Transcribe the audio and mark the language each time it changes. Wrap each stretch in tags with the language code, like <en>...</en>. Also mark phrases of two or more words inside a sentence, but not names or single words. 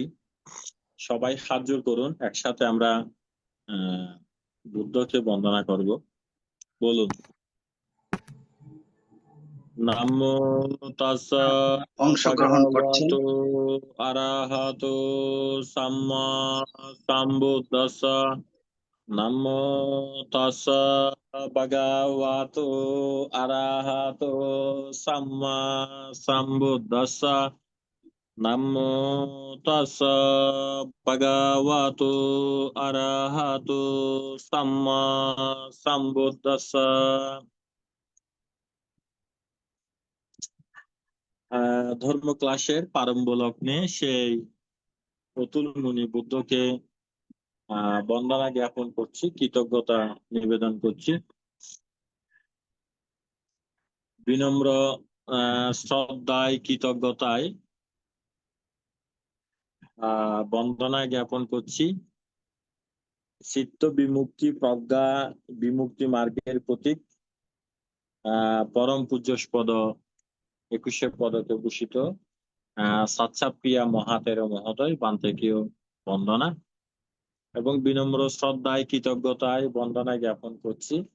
<bn>সবাই হাত জোড় করুন, একসাথে আমরা বুদ্ধকে বন্দনা করব।</bn> <pi>বলুন, নামো তাস্সা</pi> <bn>অংশগ্রহণ করছেন</bn> <pi>ভগবতো আরাহাতো সাম্মা সাম্বুদ্দাস্সা। নামো তাস্সা ভগবতো আরাহাতো সাম্মা সাম্বুদ্দাস্সা। নামো তাস্সা ভগবতো আরাহাতো সাম্মা সাম্বুদ্দাস্সা।</pi> <bn>ধর্ম ক্লাসের প্রারম্ভ লগ্নে সেই অতুল মুনি বুদ্ধকে বন্দনা জ্ঞাপন করছি, কৃতজ্ঞতা নিবেদন করছি। বিনম্র শ্রদ্ধায় কৃতজ্ঞতায় বন্দনা জ্ঞাপন করছি চিত্ত বিমুক্তি প্রজ্ঞা বিমুক্তি মার্গের প্রতীক পরম পূজ্যস্পদ 21 পদকে ভূষিত সাচ্চাপ্রিয়া মহাতের মহোদয় বান্তেকেও বন্দনা এবং বিনম্র শ্রদ্ধায় কৃতজ্ঞতায় বন্দনা জ্ঞাপন করছি</bn>